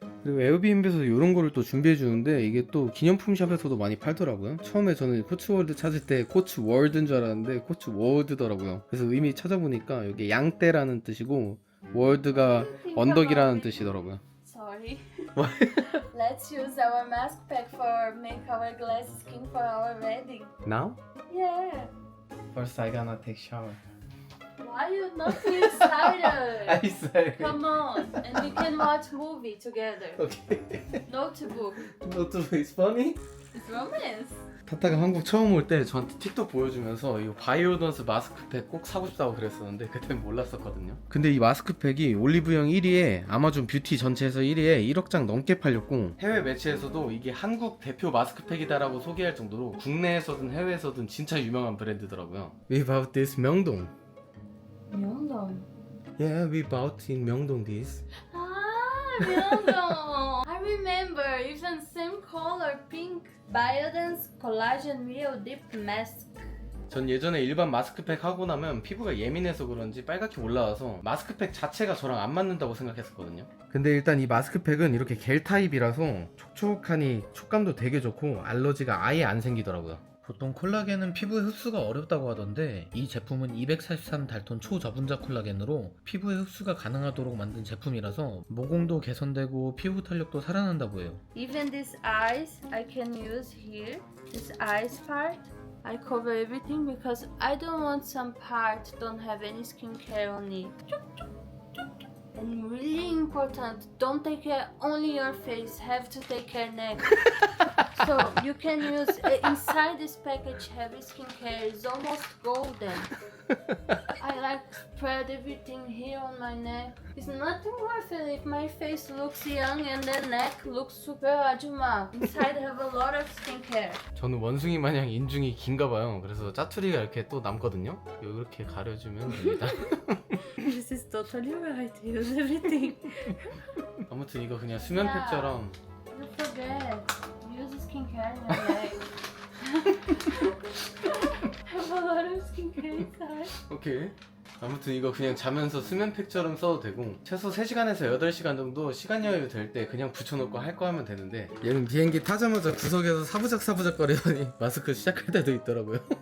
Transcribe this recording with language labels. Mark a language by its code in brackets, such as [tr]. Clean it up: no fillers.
[ko] 그리고 에어비앤비에서 이런 거를 또 준비해 주는데 이게 또 기념품 샵에서도 많이 팔더라고요. 처음에 저는 코츠월드 찾을 때 코츠월드인 줄 알았는데 코츠워드더라고요. 그래서 의미 찾아보니까 여기 양떼라는 뜻이고 월드가 언덕이라는 뜻이더라고요. [en] Sorry. Let's use our mask pack for make our glass skin for our wedding. Now? Yeah. First I gonna take shower. Why you not excited? I said. Come on, and we can watch movie together. Okay. Notebook. Notebook is funny? It's romance. [ko] 타타가 한국 처음 올 때 저한테 틱톡 보여주면서 이 바이오던스 마스크팩 꼭 사고 싶다고 그랬었는데 그때는 몰랐었거든요. 근데 이 마스크팩이 올리브영 1위에 아마존 뷰티 전체에서 1위에 1억 장 넘게 팔렸고 해외 매체에서도 이게 한국 대표 마스크팩이다라고 소개할 정도로 국내에서든 해외에서든 진짜 유명한 브랜드더라고요. [en] We bought this 명동. [ko] 명동. [en] Yeah, we bought in 명동 this. Ah, 명동. I remember, even same color, pink. Biodance Collagen Real Deep Mask. [ko] 전 예전에 일반 마스크팩 하고 나면 피부가 예민해서 그런지 빨갛게 올라와서 마스크팩 자체가 저랑 안 맞는다고 생각했었거든요. 근데 일단 이 마스크팩은 이렇게 겔 타입이라서 촉촉하니 촉감도 되게 좋고 알러지가 아예 안 생기더라고요. 보통 콜라겐은 피부에 흡수가 어렵다고 하던데 이 제품은 243달톤 초저분자 콜라겐으로 피부에 흡수가 가능하도록 만든 제품이라서 모공도 개선되고 피부 탄력도 살아난다고 해요. [en] Even this eyes I can use here. This eyes part. I cover everything because I don't want some part don't have any skincare on it. And really important, don't take care only your face, have to take care neck. So you can use inside this package heavy skincare is almost golden. I like spread everything here on my neck. It's nothing worth it if my face looks young and the neck looks super 아줌마. Inside have a lot of skincare. [ko] 저는 원숭이 마냥 인중이 긴가 봐요. 그래서 짜투리가 이렇게 또 남거든요. 이렇게 가려주면 됩니다. [en] This is totally right. Use everything. [ko] 아무튼 이거 그냥 수면팩처럼 [en] You forget. Use skincare in your neck. Have a lot of skincare inside. 오케이. [ko] 아무튼 이거 그냥 자면서 수면팩처럼 써도 되고 최소 3시간에서 8시간 정도 시간 여유 될 때 그냥 붙여놓고 할 거 하면 되는데 얘는 비행기 타자마자 구석에서 사부작사부작 거리더니 마스크 시작할 때도 있더라고요.